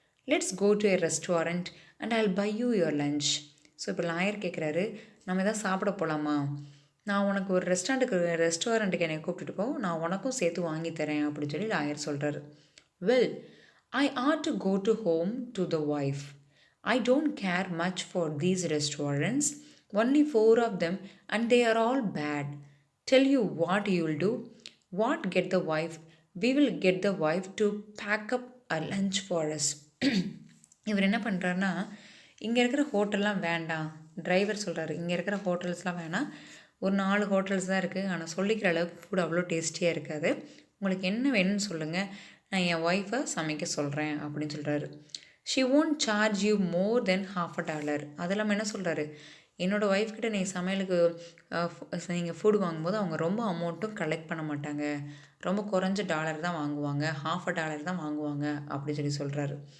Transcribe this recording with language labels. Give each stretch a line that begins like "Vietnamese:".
English: Let's go to a restaurant and I will buy you your lunch.
Tamil: So இப்போ lawyer கேட்குறாரு, நம்ம எதாவது சாப்பிட போகலாமா, நான் உனக்கு ஒரு ரெஸ்டாரண்ட்டுக்கு என்னை கூப்பிட்டுட்டு போ, நான் உனக்கும் சேர்த்து வாங்கி தரேன் அப்படின்னு சொல்லி லாயர் சொல்கிறாரு.
English: வெல், I ought to go to home to the wife. I don't care much for these restaurants. Only 4 of them and they are all bad. Tell you what you will do. What get the wife? We will get the wife to pack up a lunch for us.
Tamil: இவர் என்ன பண்ணுறாருன்னா, இங்கே இருக்கிற ஹோட்டல்லாம் வேண்டாம். Driver சொல்கிறாரு, இங்கே இருக்கிற ஹோட்டல்ஸ்லாம் வேணாம், ஒரு 4 ஹோட்டல்ஸ் தான் இருக்குது. ஆனால் சொல்லிக்கிற அளவுக்கு ஃபுட் அவ்வளோ டேஸ்டியாக இருக்காது. உங்களுக்கு என்ன வேணும்னு சொல்லுங்கள், நான் என் ஒய்ஃபை சமைக்க சொல்கிறேன் அப்படின்னு சொல்கிறாரு.
English: she won't charge you more then
Tamil: $50. அது இல்லாமல் என்ன சொல்கிறாரு, என்னோடய ஒய்ஃப்கிட்ட நீ சமையலுக்கு நீங்கள் ஃபுட் வாங்கும்போது அவங்க ரொம்ப அமௌண்ட்டும் கலெக்ட் பண்ண மாட்டாங்க, ரொம்ப குறைஞ்ச டாலர் தான் வாங்குவாங்க, $50 தான் வாங்குவாங்க அப்படின்னு சொல்லி சொல்கிறாரு.